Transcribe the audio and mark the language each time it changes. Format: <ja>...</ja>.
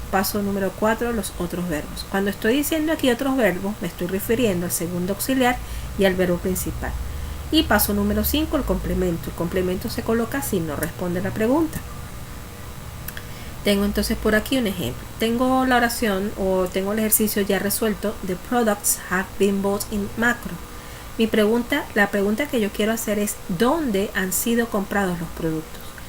<es>Paso número 4, los otros verbos. Cuando estoy diciendo aquí otros verbos, me estoy refiriendo al segundo auxiliar y al verbo principal. Y paso número 5, el complemento. El complemento se coloca si no responde la pregunta. Tengo entonces por aquí un ejemplo. Tengo la oración o tengo el ejercicio ya resuelto.</es> <en>The products have been bought in macro.</en> <es>La pregunta que yo quiero hacer es ¿dónde han sido comprados los productos?</es>